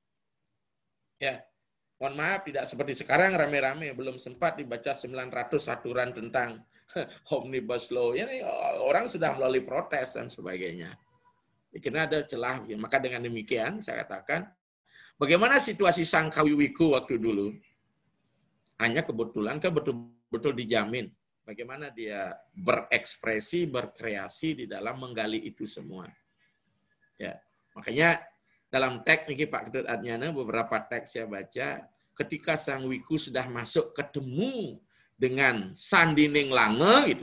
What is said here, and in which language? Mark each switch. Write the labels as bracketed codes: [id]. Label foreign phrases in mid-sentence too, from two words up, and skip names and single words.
[id] Ya. Mohon maaf, tidak seperti sekarang rame-rame, belum sempat dibaca 900 aturan tentang Omnibus Law, ini orang sudah melalui protes dan sebagainya. Karena ada celah. Maka dengan demikian saya katakan, bagaimana situasi sang kawi wiku waktu dulu? Hanya kebetulan kan betul-betul dijamin. Bagaimana dia berekspresi, berkreasi di dalam menggali itu semua. Ya, makanya dalam teks ini Pak Ketut Adnyana, beberapa teks saya baca, ketika sang wiku sudah masuk ketemu dengan Sandining Lange gitu.